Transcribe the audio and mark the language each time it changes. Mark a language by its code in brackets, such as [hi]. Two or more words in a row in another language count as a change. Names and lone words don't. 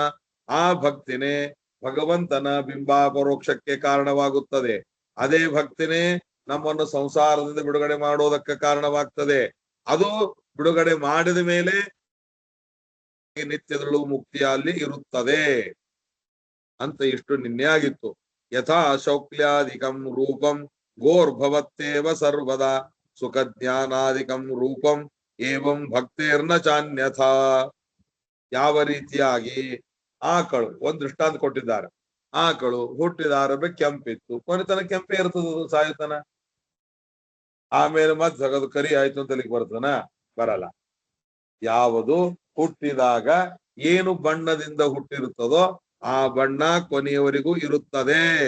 [kn] ಆ ಭಕ್ತಿನೇ ಭಗವಂತನ ಬಿಂಬಾಪರೋಕ್ಷಕ್ಕೆ ಕಾರಣವಾಗುತ್ತದೆ. ಅದೇ ಭಕ್ತಿನೇ ನಮ್ಮನ್ನು ಸಂಸಾರದಿಂದ ಬಿಡುಗಡೆ ಮಾಡೋದಕ್ಕೆ ಕಾರಣವಾಗ್ತದೆ. ಅದು ಬಿಡುಗಡೆ ಮಾಡಿದ ಮೇಲೆ ನಿತ್ಯದಲ್ಲೂ ಮುಕ್ತಿಯ ಅಲ್ಲಿ ಇರುತ್ತದೆ ಅಂತ ಇಷ್ಟು ನಿನ್ನೆ ಆಗಿತ್ತು. [sa] ಯಥಾ ಶೌಕ್ಲ್ಯಾದಿಕಂ ರೂಪಂ ಗೋರ್ಭವತ್ತೇವ ಸರ್ವದಾ ಸುಖ ಜ್ಞಾನಾದಿಕಂ ರೂಪಂ ಏವಂ ಭಕ್ತೇರ್ನ ಚಾನ್ಯಥಾ. [kn] ಯಾವ ರೀತಿಯಾಗಿ ಆಕಳು, ಒಂದ್ ದೃಷ್ಟಾಂತ ಕೊಟ್ಟಿದ್ದಾರೆ. ಆಕಳು ಹುಟ್ಟಿದಾರ ಕೆಂಪಿತ್ತು, ಕೊನೆತನ ಕೆಂಪೇ ಇರ್ತದ, ಸಾಯುತನ. ಆಮೇಲೆ ಮತ್ ಜಗದು ಕರಿ ಆಯ್ತು ಅಂತ ಅಲ್ಲಿಗೆ ಬರ್ತನ? ಬರಲ್ಲ. ಯಾವುದು ಹುಟ್ಟಿದಾಗ ಏನು ಬಣ್ಣದಿಂದ ಹುಟ್ಟಿರುತ್ತದೋ ಆ ಬಣ್ಣ ಕೊನೆಯವರೆಗೂ ಇರುತ್ತದೆ.